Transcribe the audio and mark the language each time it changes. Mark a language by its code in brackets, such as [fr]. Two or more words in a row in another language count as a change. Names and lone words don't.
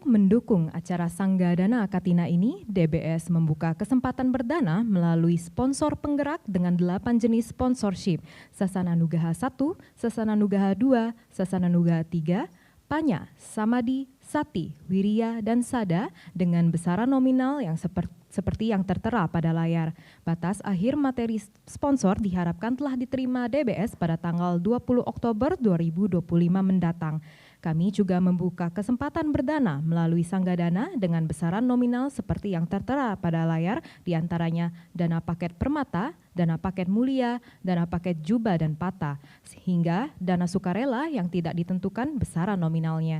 [id] mendukung acara Sanggadana Katina ini, DBS membuka kesempatan berdana melalui sponsor penggerak dengan 8 jenis sponsorship, Sasana Nugaha 1, Sasana Nugaha 2, Sasana Nugaha 3, Panya, Samadi, Sati, Wirya, dan Sada dengan besaran nominal yang seperti yang tertera pada layar. Batas akhir materi sponsor diharapkan telah diterima DBS pada tanggal 20 Oktober 2025 mendatang. Kami juga membuka kesempatan berdana melalui Sanggadana dengan besaran nominal seperti yang tertera pada layar, diantaranya dana paket permata, dana paket mulia, dana paket juba dan pata, sehingga dana sukarela yang tidak ditentukan besaran nominalnya.